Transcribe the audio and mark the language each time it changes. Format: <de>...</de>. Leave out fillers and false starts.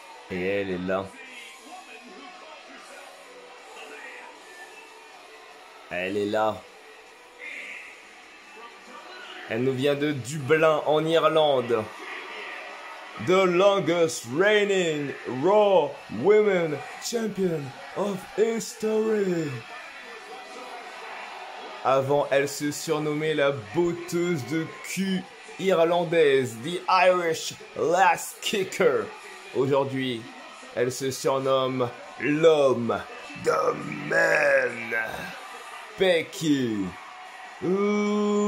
<fr>Et elle est là. Elle est là. Elle nous vient de Dublin en Irlande.</fr> <en>The longest reigning Raw Women Champion of History.</en> <fr>Avant, elle se surnommait la botteuse de cul irlandaise,</fr> <en>The Irish Lass Kicker.</en> <fr>Aujourd'hui, elle se surnomme l'homme de man, Becky Lynch.</fr>